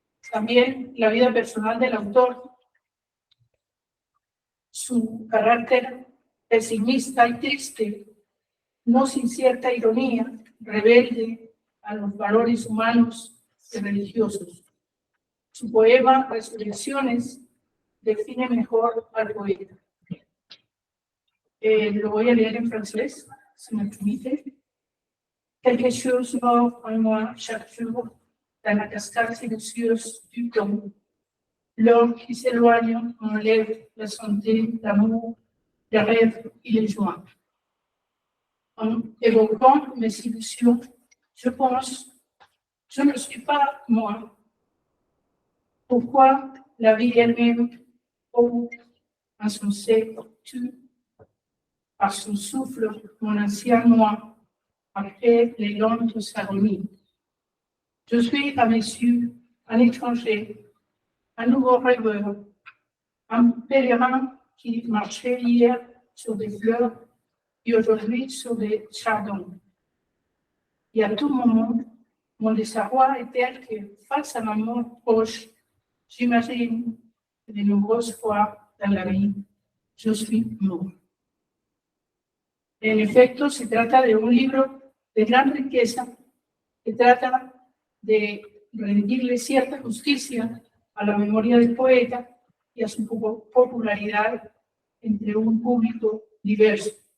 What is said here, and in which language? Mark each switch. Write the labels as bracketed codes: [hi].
[es] También la vida personal del autor, su carácter pesimista y triste, no sin cierta ironía, rebelde a los valores humanos y religiosos. Su poema Resurrecciones define mejor al poeta. Lo voy a leer en francés, si me permite. [fr] Quelque chose mord en moi chaque jour dans la cascade silencieuse du temps. L'homme qui s'éloigne enlève la santé, l'amour, les rêves et les joies. En évoquant mes illusions, je pense, je ne suis pas moi. Pourquoi la vie elle-même, ô insensée, tue par son souffle mon ancien moi, après les longues cérémonies. Je suis à mes yeux un étranger, un nouveau rêveur, un pèlerin qui marchait hier sur des fleurs et aujourd'hui sur des chardons. Et à tout moment, mon désarroi est tel que, face à ma mort proche, j'imagine que de nombreuses fois dans la vie, je suis mort. [es] En efecto, se trata de un libro de gran riqueza que trata de rendirle cierta justicia a la memoria del poeta y a su popularidad entre un público diverso.